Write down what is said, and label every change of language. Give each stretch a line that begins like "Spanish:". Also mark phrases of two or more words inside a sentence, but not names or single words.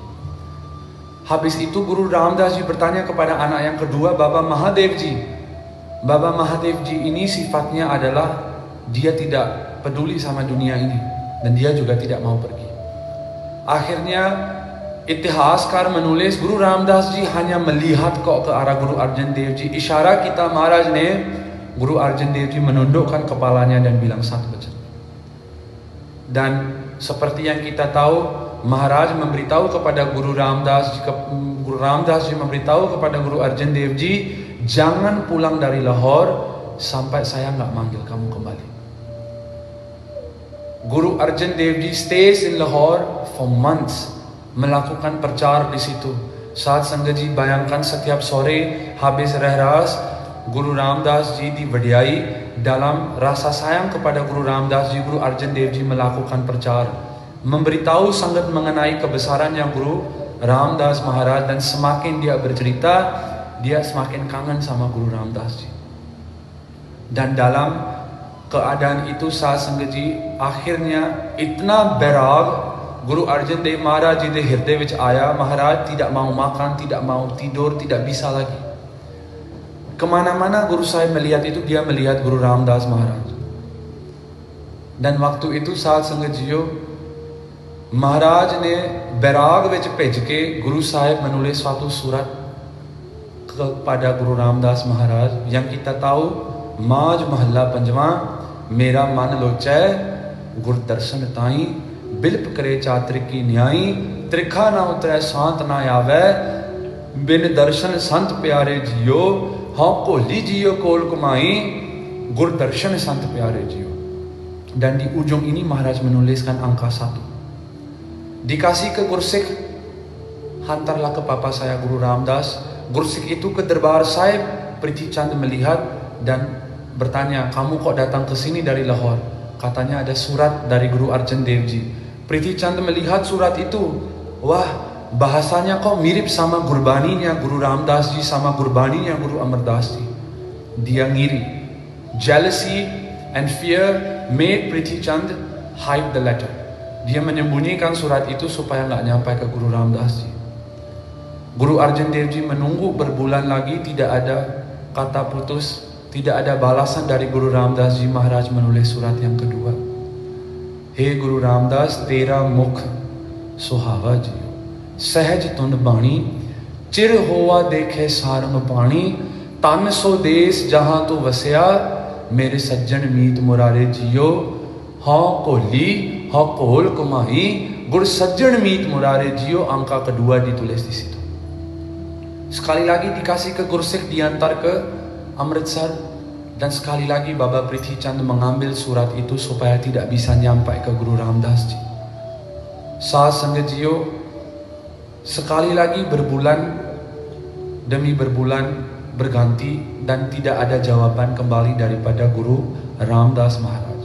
Indonesian: Habis itu Guru Ramdas ji bertanya kepada anak yang kedua, Baba Mahadev Ji. Baba Mahadev Ji ini sifatnya adalah dia tidak peduli sama dunia ini dan dia juga tidak mau pergi. Akhirnya Itihaskar menulis Guru Ramdas ji hanya melihat kok ke arah Guru Arjan Dev Ji. Isyara kita Maharaj ne, Guru Arjan Dev Ji menundukkan kepalanya dan bilang satu bacan. Dan seperti yang kita tahu, Maharaj memberitahu kepada Guru Ramdas ji memberitahu kepada Guru Arjan Dev Ji, jangan pulang dari Lahore sampai saya nggak manggil kamu kembali.
English: Guru Arjan Dev Ji stays in Lahore for months,
Indonesian: melakukan percar di situ. Sahad Sangat Ji bayangkan setiap sore habis rehras, Guru Ramdas ji diwadai dalam rasa sayang kepada Guru Ramdas ji, Guru Arjan Dev Ji melakukan percar, memberitahu sangat mengenai kebesarannya Guru Ramdas Maharaj, dan semakin dia bercerita, dia semakin kangen sama Guru Ramdas ji. Dan dalam keadaan itu Sahad Sangat Ji akhirnya
Punjabi: itna berag Guru Arjan Dev Maharaj ji de hirde vich aya.
Indonesian: Maharaj tidak mau makan, tidak mau tidur, tidak bisa lagi. Kemana-mana Guru Sahib melihat itu, dia melihat Guru Ramdas Maharaj. Dan waktu itu Sahad Sangat Ji Maharaj
Punjabi: ne berag vich bhej ke
Indonesian: Guru Sahib menulis suatu surat kepada Guru Ramdas Maharaj yang kita tahu,
Punjabi: ਮਾਝ ਮਹਲਾ ਪੰਜਵਾਂ ਮੇਰਾ ਮਨੁ ਲੋਚੈ ਗੁਰ ਦਰਸਨ ਤਾਈ, ਬਿਲਪ ਕਰੇ ਚਾਤ੍ਰਿਕ ਕੀ ਨਿਆਈ ਤ੍ਰਿਖਾ ਨ ਉਤਰੈ ਸਾਂਤਿ ਨ ਆਵੈ ਬਿਨੁ ਦਰਸਨ ਸੰਤ ਪਿਆਰੇ ਜੀਉ ਹਉ ਘੋਲੀ ਜੀਉ ਘੋਲਿ ਘੁਮਾਈ, ਗੁਰ ਦਰਸਨ ਸੰਤ ਪਿਆਰੇ ਜੀਉ.
Indonesian: Dan di ujung ini Maharaj menuliskan angka 1. Dikasih ke Gursik, hantarlah ke papa saya Guru Ramdas. Gursik itu ke Darbar Sahib, Prithi Chand melihat dan bertanya, kamu kok datang ke sini dari Lahore? Katanya ada surat dari Guru Arjan Dev Ji. Prithi Chand melihat surat itu, wah bahasanya kok mirip sama gurbaninya Guru Ramdas Ji sama gurbaninya Guru Amardas Ji. Dia ngiri.
English: Jealousy and fear made Prithi Chand hide the letter.
Indonesian: Dia menyembunyikan surat itu supaya nggak nyampai ke Guru Ramdas Ji. Guru Arjan Dev Ji menunggu berbulan lagi, tidak ada kata putus, tidak ada balasan dari Guru Ramdas Ji. Maharaj menulis surat yang kedua.
Punjabi: ਹੇ ਗੁਰੂ ਰਾਮਦਾਸ ਤੇਰਾ ਮੁਖੁ ਸੁਹਾਵਾ ਜੀਉ ਸਹਜ ਧੁਨਿ ਬਾਣੀ ਚਿਰੁ ਹੋਆ ਦੇਖੇ ਸਾਰਿੰਗਪਾਣੀ ਧੰਨੁ ਸੁ ਦੇਸੁ ਜਹਾ ਤੂੰ ਵਸਿਆ ਮੇਰੇ ਸਜਣ ਮੀਤ ਮੁਰਾਰੇ ਜੀਉ ਹਉ ਘੋਲੀ ਹਉ ਘੋਲਿ ਘੁਮਾਈ ਗੁਰ ਸਜਣ ਮੀਤ ਮੁਰਾਰੇ ਜੀਉ.
Indonesian: Angka kedua ditulis di situ. Sekali lagi dikasih ke Gursik, diantar ke Amritsar. Dan sekali lagi Baba Prithi Chand mengambil surat itu supaya tidak bisa nyampai ke Guru Ramdas Ji. Sahad Sangat Ji sekali lagi berbulan demi berbulan berganti dan tidak ada jawaban kembali daripada Guru Ramdas Maharaj.